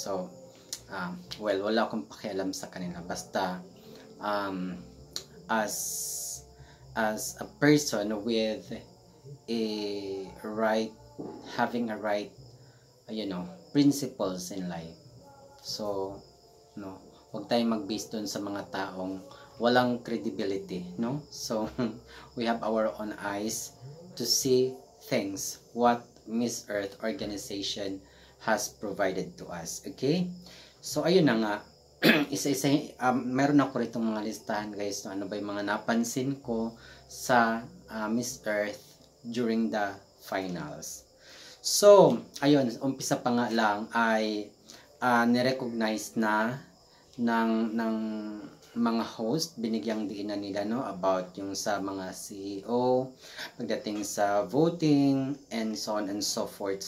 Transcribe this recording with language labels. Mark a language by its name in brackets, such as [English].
[English] So well, [Filipino] wala akong pakialam sa kanila, [English] basta as a person with a right, having a right principles in life. [Filipino] So no, huwag tayong mag-base dun sa mga taong walang credibility, no? [English] So we have our own eyes to see things what Miss Earth organization has provided to us. [Filipino] Okay, so ayun na nga. Isa-isa, meron ako rito mga listahan guys, no? Ano ba yung mga napansin ko sa Miss Earth during the finals. So ayun, umpisa pa nga lang ay nirecognize na ng mga host, binigyang diinan nila, no, about yung sa mga CEO pagdating sa voting [English] and so on and so forth.